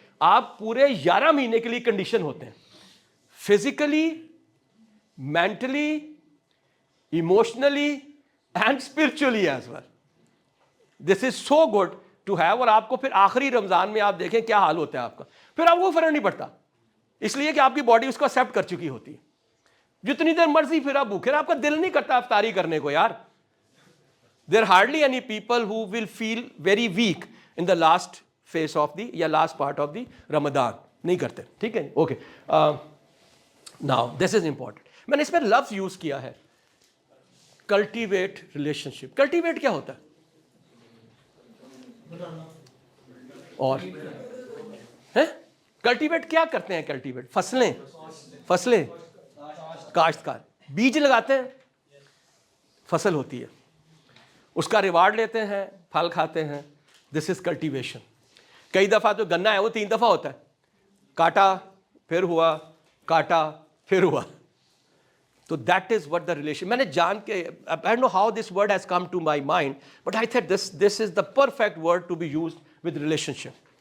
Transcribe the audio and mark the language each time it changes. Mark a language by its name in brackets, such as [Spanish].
[Urdu] آپ پورے 11 مہینے کے لیے کنڈیشن ہوتے ہیں, physically, mentally, [English] Emotionally and spiritually as well. This is so good to have. [Urdu] اور آپ کو پھر آخری رمضان میں آپ دیکھیں کیا حال ہوتا ہے آپ کا, پھر آپ کو فرق نہیں پڑتا, اس لیے کہ آپ کی باڈی اس کو ایکسیپٹ کر چکی ہوتی ہے. جتنی دیر مرضی پھر آپ بھوکے, آپ کا دل نہیں کرتا افطاری کرنے کو یار. [English] there hardly any people who will feel very weak in the last phase of the یا last part of the Ramzan, [Urdu] نہیں کرتے. ٹھیک ہے, [English] Okay. Now this is important. [Urdu] میں نے اس میں لفظ یوز کیا ہے کلٹیویٹ ریلیشن شپ. کلٹیویٹ کیا ہوتا ہے؟ اور کلٹیویٹ کیا کرتے ہیں؟ کلٹیویٹ فصلیں کاشتکار بیج لگاتے ہیں, فصل ہوتی ہے, اس کا ریوارڈ لیتے ہیں, پھل کھاتے ہیں. [English] This is cultivation. [Urdu] کئی دفعہ تو گنا ہے وہ 3 دفعہ ہوتا ہے, کاٹا پھر ہوا, کاٹا پھر ہوا. [English] تو that is what the relation. [Urdu] میں نے جان کے, [English] I don't know how this word has come to my mind, but I thought this is the perfect word to be used with relationship.